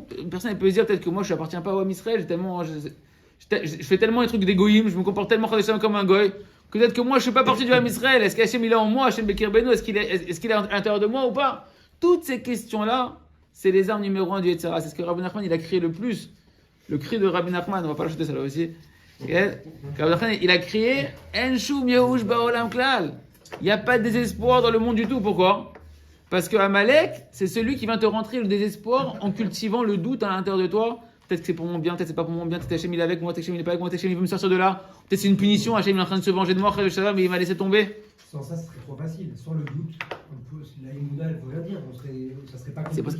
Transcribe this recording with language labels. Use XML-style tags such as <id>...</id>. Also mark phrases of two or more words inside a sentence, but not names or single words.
<fr>Une personne, elle peut se dire, peut-être que moi, je n'appartiens pas au</fr> <he>עם ישראל,</he> <fr>je fais tellement des trucs d'égoïsme, je me comporte tellement comme un goy, que peut-être que moi, je ne suis pas parti du</fr> <he>עם ישראל.</he> <fr>Est-ce qu'Hachem, il est en moi?</fr> <he>השם בקרבנו,</he> <fr>est-ce qu'il est à l'intérieur de moi ou pas? Toutes ces questions-là, c'est les armes numéro 1 du Yetzirah. C'est ce que Rabbi Nachman, il a crié le plus. Le cri de Rabbi Nachman, on va pas l'acheter celle-là aussi. Rabbi Nachman, il a crié</fr> <he>אין שום ייאוש בעולם כלל.</he> <fr>Il n'y a pas de désespoir dans le monde du tout. Pourquoi? Parce que Amalek, c'est celui qui vient te rentrer le désespoir en cultivant le doute à l'intérieur de toi. Peut-être que c'est pour mon bien, peut-être que c'est pas pour mon bien, peut-être Hachem il est avec moi, peut-être Hachem il est pas avec moi, peut-être Hachem il veut me sortir de là. Peut-être c'est une punition, Hachem il est en train de se venger de moi, mais il m'a laissé tomber. Sans ça, ce serait trop facile. Sans le doute, la Emouna, il faut la dire, ça serait pas compliqué.</fr>